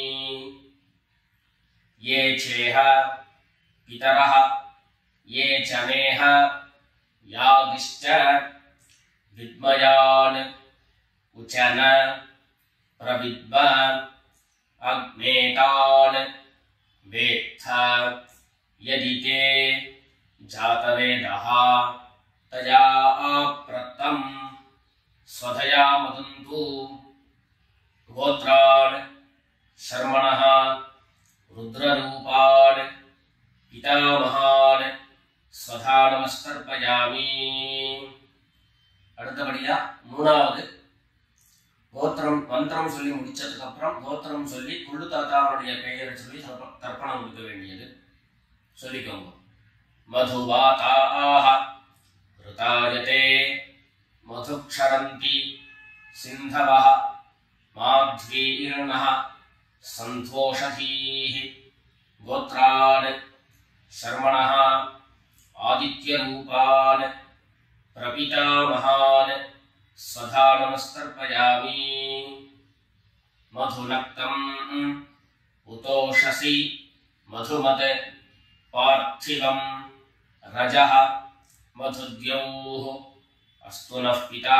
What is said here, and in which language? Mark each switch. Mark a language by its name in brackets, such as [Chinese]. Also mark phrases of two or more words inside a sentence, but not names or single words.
[Sanskrit] ये चेह पितरः ये च नेह यागिश्च विद्मयान् उचन प्रविद्म अग्नेतान् वेत्थ यदि ते जातवेदः तया प्रत्तम् स्वधया मदन्तु। गोत्रान् शर्मणः रुद्ररूपान् पितामहान् स्वधा नमस्कर्पयामि। [Tamil] அடுத்தபடியா மூணாவது கோத்திரம் மந்திரம் சொல்லி முடிச்சதுக்கு அப்புறம் கோத்திரம் சொல்லி குள்ளு தாத்தாவுடைய பெயரை சொல்லி தர்ப்பணம் கொடுக்க வேண்டியது. [Sanskrit] சொல்லிக்கோங்க. मधुवाताः ऋतायते मधुक्षरन्ति सिन्धवः माध्वीर्नः सन्त्वोषधीः गोत्रान् शर्मणः आदित्यरूपान् प्रपितामहान् स्वधा नमस्कर्पयामि। मधुनक्तम् उतोषसि मधुमत् पार्थिवम् रजः मधुद्यौः अस्तु नः पिता।